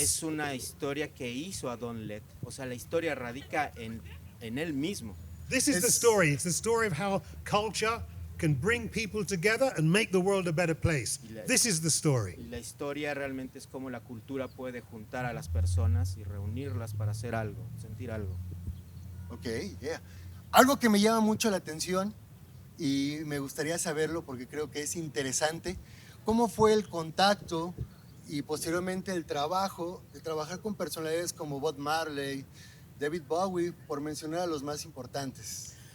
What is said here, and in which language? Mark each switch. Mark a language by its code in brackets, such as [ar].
[es] Es una historia que hizo a Don Letts. O sea, la historia radica en él mismo. [en] This is the story. It's the story of how culture can bring people together and make the world a better place. This is the story. [es] Y la historia realmente es cómo la cultura puede juntar a las personas y reunirlas para hacer algo, sentir algo. [en] Ok, yeah. [es] Algo que me llama mucho la atención y me gustaría saberlo porque creo que es interesante, ¿cómo fue el contacto y posteriormente el trabajo de trabajar con personalidades como Bob Marley, David Bowie, por mencionar a los más importantes?